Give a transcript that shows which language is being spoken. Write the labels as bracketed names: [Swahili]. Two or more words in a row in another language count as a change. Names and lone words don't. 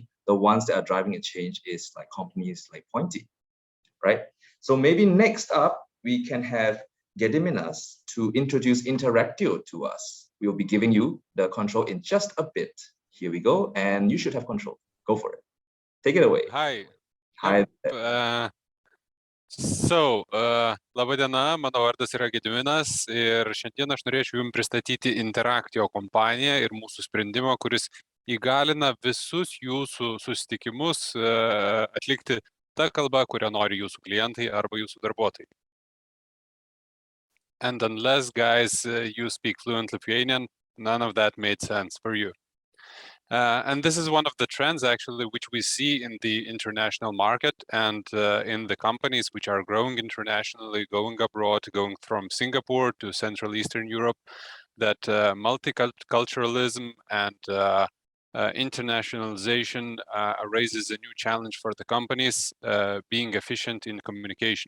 [English] And I think the ones that are driving a change is like companies like Pointy. right? So maybe next up, we can have Gediminas to introduce Interactio to us. We'll be giving you the control in just a bit. Here we go, and you should have control. Go for it. Take it away. Hi. Hi. [Lithuanian] Laba diena, mano vardas yra Gediminas ir šiandien aš norėčiau Jums pristatyti Interactio kompaniją ir mūsų sprendimą, kuris įgalina visus Jūsų susitikimus atlikti tą kalbą, kurią nori Jūsų klientai arba Jūsų darbuotojai. [English] And unless, guys, you speak fluent Lithuanian, none of that made sense for you. And this is one of the trends, actually, which we see in the international market and in the companies which are growing internationally, going abroad, going from Singapore to Central Eastern Europe, that multiculturalism and internationalization raises a new challenge for the companies, being efficient in communication.